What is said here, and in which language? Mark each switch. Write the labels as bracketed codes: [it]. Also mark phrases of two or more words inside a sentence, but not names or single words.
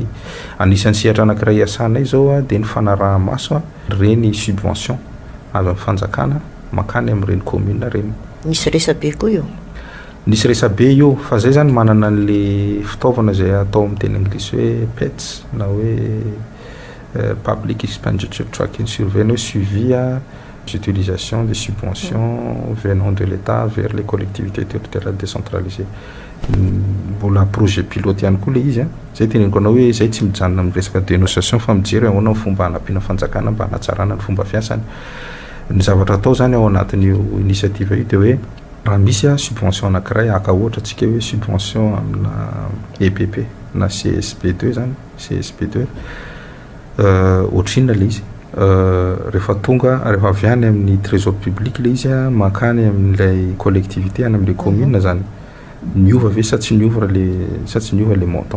[mg] Anisan'ny sehatra anankiray iasanay zao a dia ny fanaraha-maso a reny subvention avy amin'ny fanjakana makany amin'ireny commune reny. Misy resabe koa io? Nisy resabe io fa zay zany manana an'le fitaovana zay atao amin'ny teny anglisy hoe PETS na hoe [en] public expenditure tracking surveillance [mg] hoe [fr] suivi a l'utilisation des subventions venant de l'État vers les collectivités territoriales décentralisées. [mg] Mbola [fr] projet pilote [mg] ihany koa le izy a. Zay teneniko anao hoe zay tsy mijanona amin'ny resaka dénonciation fa mijery ahoana ny fomba hanampiana fanjakana mba hanatsarana ny fomba fiasany. Ny zavatra atao zany ao anatin'io initiative io dia hoe raha misy a subvention anankiray aka ohatra tsika hoe subvention amina EPP na CSP2 zany CSP2 ohatrinona le izy rehefa avy any amin'ny [fr] trésor public [mg] le izy a makany amin'ilay collectivité any amin'ilay commune zany miova ve sa tsy miova le montant.